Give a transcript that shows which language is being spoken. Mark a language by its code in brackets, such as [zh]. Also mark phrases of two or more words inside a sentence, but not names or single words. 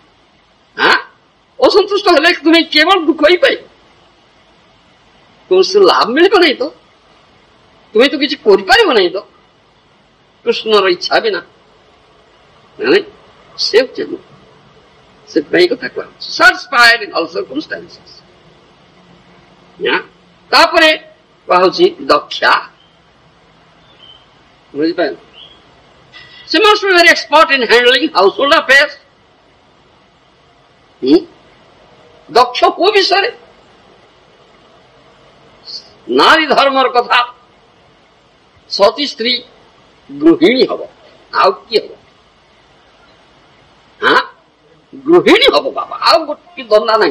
[or] ହଁ, ଅସନ୍ତୁଷ୍ଟ ହେଲେ ତୁମେ କେବଳ ଦୁଃଖ ହିଁ ପାଇବ, କୌଣସି ଲାଭ ମିଳିବ ନାହିଁ ତ, ତୁମେ ତ କିଛି କରିପାରିବ ନାହିଁ ତ କୃଷ୍ଣର ଇଚ୍ଛା ବିନା। ସେ ସେଥିପାଇଁ କଥା କୁହାଯାଉଛି [en] satisfied in all circumstances। [or] ତାପରେ କୁହାଯାଉଛି ଦକ୍ଷା, ବୁଝିପାରିଲ? [en] ସେ must be very expert in handling household affairs। [or] ଦକ୍ଷ କୋଉ ବିଷୟରେ? ନାରୀ ଧର୍ମର କଥା। ସତୀ ସ୍ତ୍ରୀ ଗୃହିଣୀ ହବ, ଆଉ କିଏ ହବ? ହଁ, ଗୃହିଣୀ ହବ ବାବା, ଆଉ ଗୋଟେ ଧନ୍ଦା ନାହିଁ।